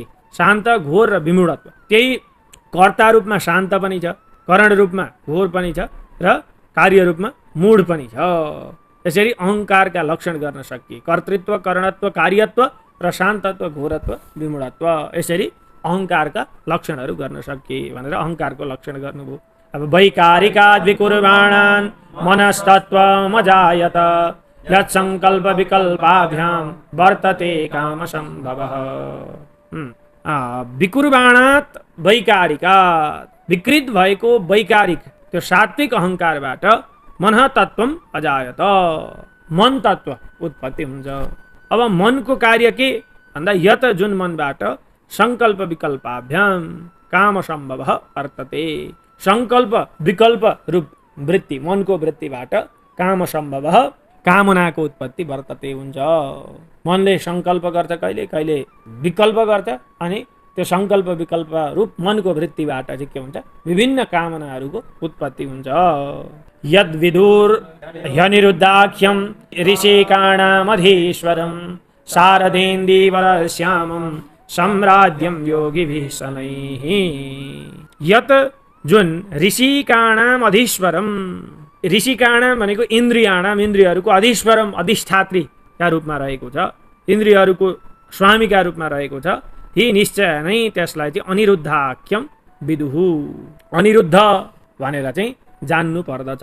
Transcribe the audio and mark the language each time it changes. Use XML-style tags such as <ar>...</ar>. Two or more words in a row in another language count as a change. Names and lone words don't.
<ne>शान्त घोर र विमूढत्व त्यही कर्ता रूपमा शान्त पनि छ, करण रूपमा घोर पनि छ र कार्य रूपमा मूढ पनि छ। यसरी अहङ्कारका लक्षण गर्न सकिए। कर्तृत्व करणत्व कार्यत्व र शान्तत्व घोरत्व विमूढत्व यसरी अहङ्कारका लक्षणहरू गर्न सकिए भनेर अहङ्कारको लक्षण गर्नुभयो।</ne> <sa>अब वैकारिकाद् विकुर्वाणान् मनस्तत्त्वमजायत यत् सङ्कल्प विकल्पाभ्यां वर्तते कामसम्भवः। विकुर्वाणात् वैकारिकात्</sa> <ne>विकृत भएको वैकारिक त्यो सात्विक अहङ्कारबाट</ne> <sa>मनः तत्त्वम अजायत</sa> <ne>मन तत्त्व उत्पत्ति हुन्छ। अब मनको कार्य के भन्दा यत जुन मनबाट</ne> <sa>सङ्कल्प विकल्पाभ्याम काम सम्भव वर्तते।</sa> <ne>सङ्कल्प विकल्प रूप वृत्ति मनको वृत्तिबाट काम सम्भव कामनाको उत्पत्ति वर्तते हुन्छ। मनले सङ्कल्प गर्छ कहिले कहिले विकल्प गर्छ अनि त्यो सङ्कल्प विकल्प रूप मनको वृत्तिबाट चाहिँ के हुन्छ विभिन्न कामनाहरूको उत्पत्ति हुन्छ।</ne> <sa>यद् विदुर ह्यनिरुद्धाख्यम ऋषिकाणामधीश्वरं शारदेन्दीवरश्यामं सम्राज्यं योगिभिः शनैः।</sa> <ne>यत् जुन</ne> <sa>ऋषिकाणाम अधीश्वरम</sa> <ne>ऋषिकाणाम भनेको इन्द्रियहरूको अधीश्वरम अधिष्ठात्रीका रूपमा रहेको छ, इन्द्रियहरूको स्वामीका रूपमा रहेको छ। हि निश्चय नै त्यसलाई चाहिँ</ne> <sa>अनिरुद्धाख्यम विदुहु</sa> <ne>अनिरुद्ध भनेर चाहिँ जान्नु पर्दछ।</ne>